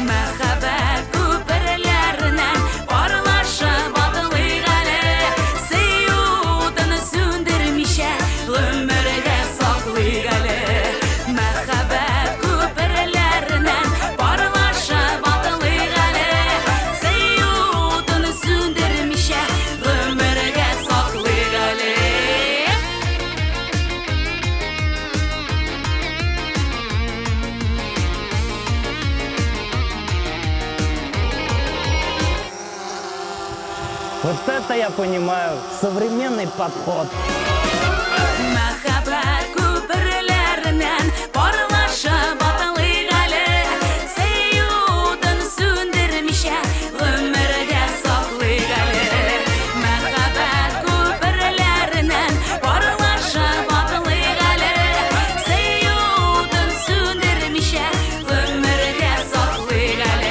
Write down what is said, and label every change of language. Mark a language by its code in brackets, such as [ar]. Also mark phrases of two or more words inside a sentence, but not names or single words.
[tt] Мәхәббәт күперләреннән парлаша батылыйк әле, сөюдән сүндермичә гомергә саклыйк әле. Мәхәббәт күперләреннән парлаша батылыйк әле, сөюдән сүндермичә гомергә саклыйк әле. [ru] Вот это я понимаю, современный подход. [tt] Мәхәббәт күперләреннән парлаша батылыйк әле, сөюдән сүндермичә гомергә саклыйк әле. Мәхәббәт күперләреннән парлаша батылыйк әле, сөюдән сүндермичә гомергә саклыйк әле.